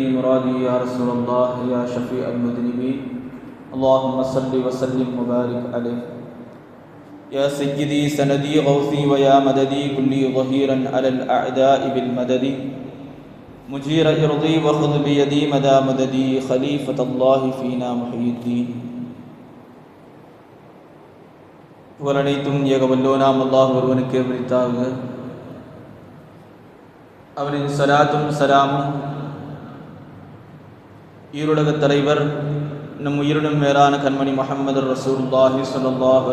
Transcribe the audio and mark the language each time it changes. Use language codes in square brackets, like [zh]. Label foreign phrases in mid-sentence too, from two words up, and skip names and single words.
[ar] مرادي يا رسول الله يا شفيع المذنبين اللهم صل وسلم وبارك عليه يا سيدي سندي غوثي ويا مددي كلي ظهيرا على الأعداء بالمدد مجير إرضي وخذ بيدي مدى مددي خليفة الله فينا محيي الدين [ta] புகழனைத்தும் ஏகவல்லோனாம் அல்லாஹ் ஒருவனுக்கே உரித்தாக. அவரின் சலாத்தும் சலாமும் ஈருலகத் தலைவர் நம் உயிரினும் மேலான கண்மணி முஹம்மது [ar] رسول الله صلى الله